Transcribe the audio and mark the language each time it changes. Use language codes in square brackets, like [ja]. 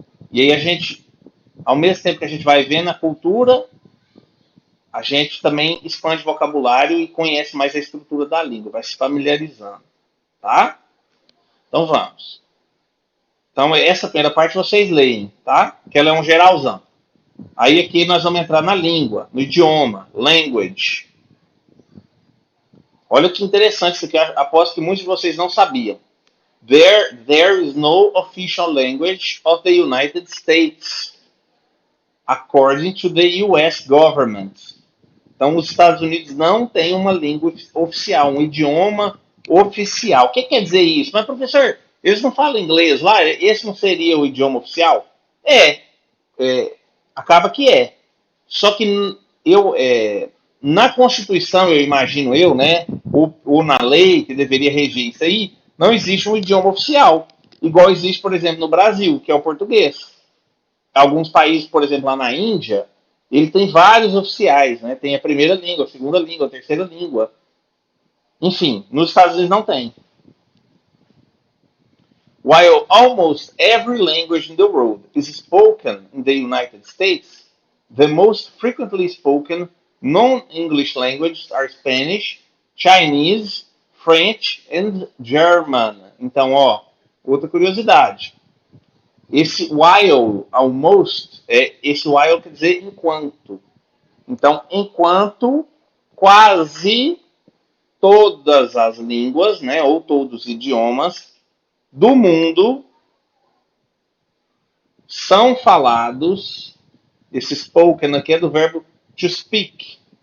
[pt] E aí a gente, ao mesmo tempo que a gente vai vendo a cultura, a gente também expande o vocabulário e conhece mais a estrutura da língua, vai se familiarizando, tá? Então vamos. Então essa primeira parte vocês leem, tá? Que ela é um geralzão. Aí aqui nós vamos entrar na língua, no idioma, language. Olha que interessante isso aqui, aposto que muitos de vocês não sabiam. [en] There is no official language of the United States, according to the US government. [pt] Então, os Estados Unidos não têm uma língua oficial, um idioma oficial. O que quer dizer isso? Mas, professor, eles não falam inglês lá? Esse não seria o idioma oficial? Acaba que é. Só que na Constituição, eu imagino né, ou na lei que deveria reger isso aí, não existe um idioma oficial, igual existe, por exemplo, no Brasil, que é o português. Alguns países, por exemplo, lá na Índia, ele tem vários oficiais, né? Tem a primeira língua, a segunda língua, a terceira língua. Enfim, nos Estados Unidos não tem. [en] While almost every language in the world is spoken in the United States, the most frequently spoken non-English languages are Spanish, Chinese, French and German. [pt] Então, outra curiosidade. Esse while, almost, esse while quer dizer enquanto. Então, enquanto quase todas as línguas, né, ou todos os idiomas do mundo são falados, esse spoken aqui é do verbo to speak.